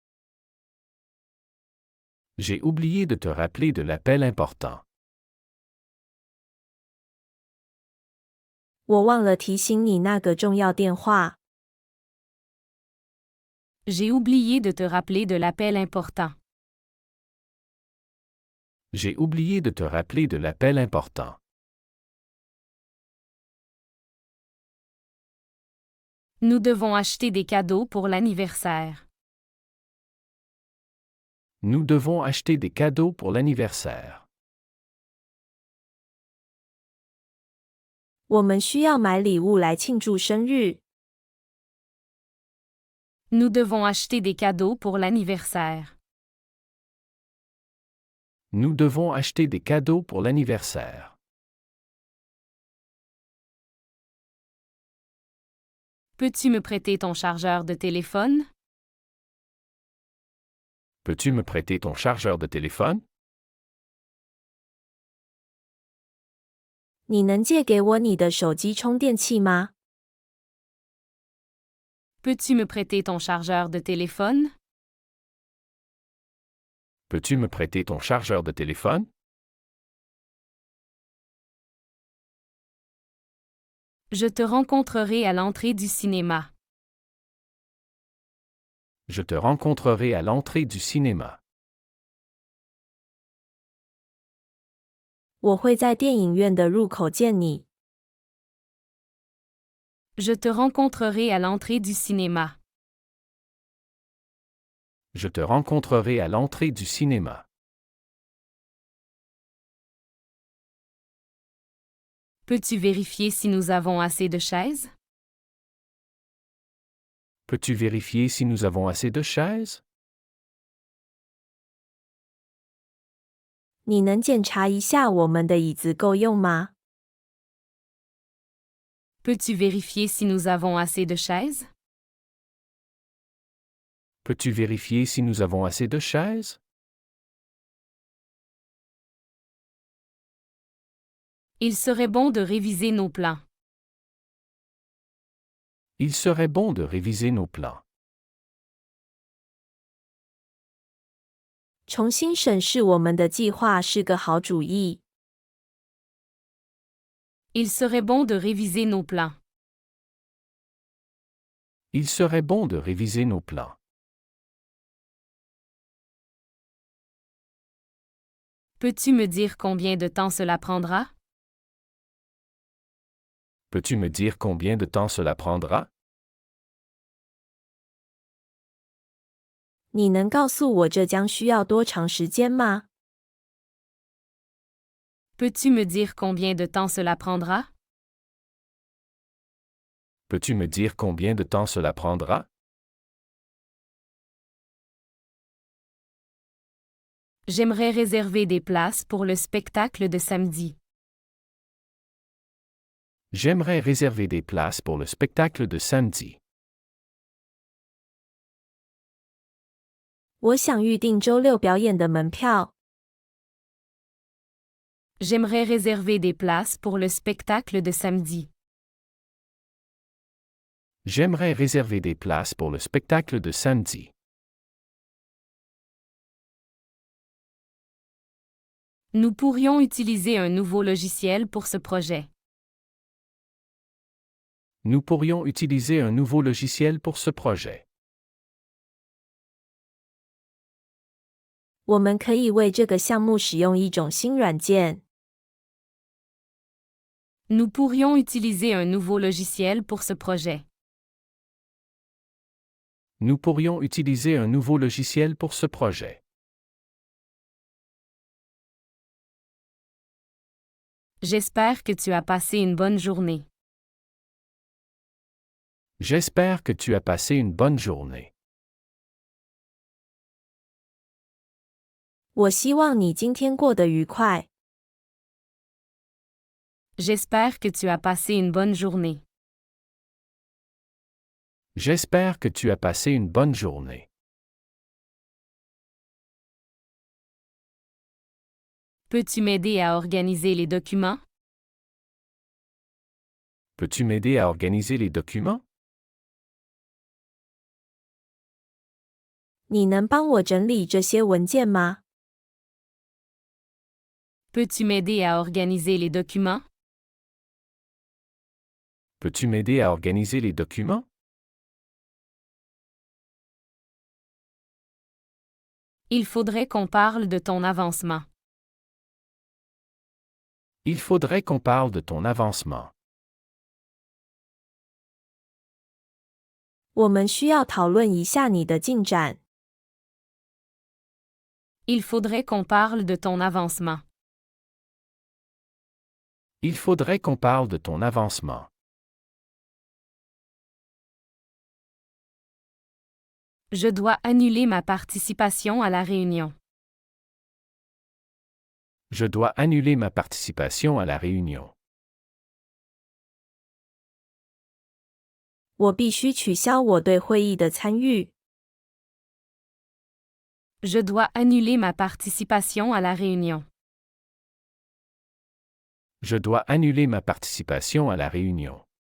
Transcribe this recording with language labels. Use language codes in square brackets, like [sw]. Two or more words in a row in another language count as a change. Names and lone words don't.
[fr] J'ai oublié de te rappeler de l'appel important. [zh] 我忘了提醒你那个重要电话。 [fr] J'ai oublié de te rappeler de l'appel important. J'ai oublié de te rappeler de l'appel important. Nous devons acheter des cadeaux pour l'anniversaire. Nous devons acheter des cadeaux pour l'anniversaire. [zh] 我们需要买礼物来庆祝生日。 [fr] Nous devons acheter des cadeaux pour l'anniversaire. Nous devons acheter des cadeaux pour l'anniversaire. Peux-tu me prêter ton chargeur de téléphone? Peux-tu me prêter ton chargeur de téléphone? [zh] 你能借给我你的手机充电器吗？ [fr] Peux-tu me prêter ton chargeur de téléphone? Peux-tu me prêter ton chargeur de téléphone? Je te rencontrerai à l'entrée du cinéma. Je te rencontrerai à l'entrée du cinéma. [zh] 我会在电影院的入口见你。 [fr] Je te rencontrerai à l'entrée du cinéma. Je te rencontrerai à l'entrée du cinéma. Peux-tu vérifier si nous avons assez de chaises? Peux-tu vérifier si nous avons assez de chaises? [zh] 你能检查一下我们的椅子够用吗？ [fr] Peux-tu vérifier si nous avons assez de chaises? Peux-tu vérifier si nous avons assez de chaises? Il serait bon de réviser nos plans. Il serait bon de réviser nos plans. [zh] 重新审视我们的计划是个好主意。 [fr] Il serait bon de réviser nos plans. Il serait bon de réviser nos plans. Peux-tu me dire combien de temps cela prendra? Peux-tu me dire combien de temps cela prendra? [zh] 你能告诉我这将需要多长时间吗？ [fr] Peux-tu me dire combien de temps cela prendra? Peux-tu me dire combien de temps cela prendra? J'aimerais réserver des places pour le spectacle de samedi. J'aimerais réserver des places pour le spectacle de samedi. [zh] 我想预定周六表演的门票。 [fr] J'aimerais réserver des places pour le spectacle de samedi. J'aimerais réserver des places pour le spectacle de samedi. Nous pourrions utiliser un nouveau logiciel pour ce projet. Nous pourrions utiliser un nouveau logiciel pour ce projet. [zh] 我们可以为这个项目使用一种新软件。 [fr] Nous pourrions utiliser un nouveau logiciel pour ce projet. Nous pourrions utiliser un nouveau logiciel pour ce projet. J'espère que tu as passé une bonne journée. J'espère que tu as passé une bonne journée. [zh] 我希望你今天过得愉快。 [fr] J'espère que tu as passé une bonne journée. J'espère que tu as passé une bonne journée. Peux-tu m'aider à organiser les documents? Peux-tu m'aider à organiser les documents? [zh] 你能帮我整理这些文件吗？ [fr] Peux-tu m'aider à organiser les documents? Peux-tu m'aider à organiser les documents? Il faudrait qu'on parle de ton avancement. Il faudrait qu'on parle de ton avancement. [zh] 我们需要讨论一下你的进展。 [fr] Il faudrait qu'on parle de ton avancement. Il faudrait qu'on parle de ton avancement. Je dois annuler ma participation à la réunion. Je dois annuler ma participation à la réunion. [zh] 我必须取消我对会议的参与。 [fr] Je dois annuler ma participation à la réunion. Je dois annuler ma participation à la réunion.